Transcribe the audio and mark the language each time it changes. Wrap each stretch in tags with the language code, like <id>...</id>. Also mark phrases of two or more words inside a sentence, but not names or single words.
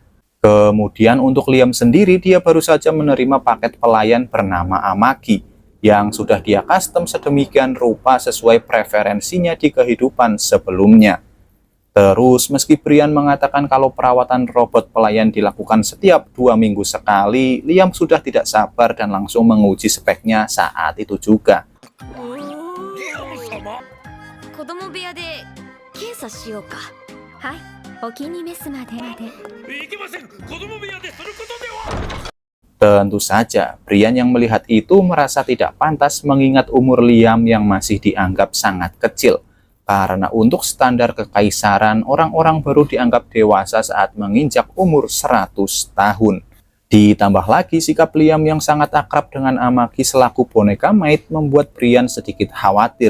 <id>Kemudian untuk Liam sendiri, dia baru saja menerima paket pelayan bernama Amagi yang sudah dia custom sedemikian rupa sesuai preferensinya di kehidupan sebelumnya. Terus, meski Brian mengatakan kalau perawatan robot pelayan dilakukan setiap 2 minggu sekali, Liam sudah tidak sabar dan langsung menguji speknya saat itu juga.</id> <ja>子供部屋で検査しようか。はい、お気に召すまで。いけません。子供部屋ですることでは。</ja> <id>Tentu saja, Brian yang melihat itu merasa tidak pantas mengingat umur Liam yang masih dianggap sangat kecil. Karena untuk standar kekaisaran, orang-orang baru dianggap dewasa saat menginjak umur 100 tahun. Ditambah lagi sikap Liam yang sangat akrab dengan Amagi selaku boneka maid membuat Brian sedikit khawatir.</id>